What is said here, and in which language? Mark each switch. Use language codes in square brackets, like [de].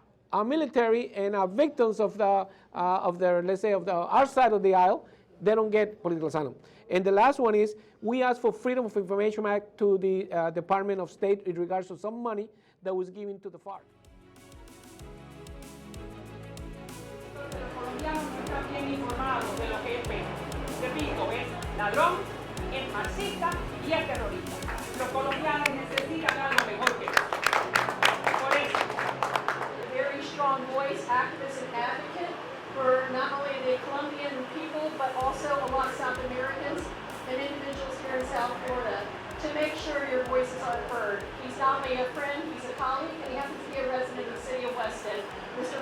[en] Our military and our victims of our side of the aisle, they don't get political asylum. And the last one is, we asked for Freedom of Information Act to the Department of State in regards to some money that was given to the FARC. [es] Los colombianos no están bien informados de lo que es Peggy. Repito, es ladrón, es marxista y es terrorista. Los colombianos necesitan algo mejor que eso. Por eso. [en] Very strong voice, activist and advocate for not only the Colombian people, but also a lot of South Americans and individuals here in South Florida to make sure your voices are heard. He's not only a friend, he's a colleague, and he happens to be a resident of the city of Weston, Mr.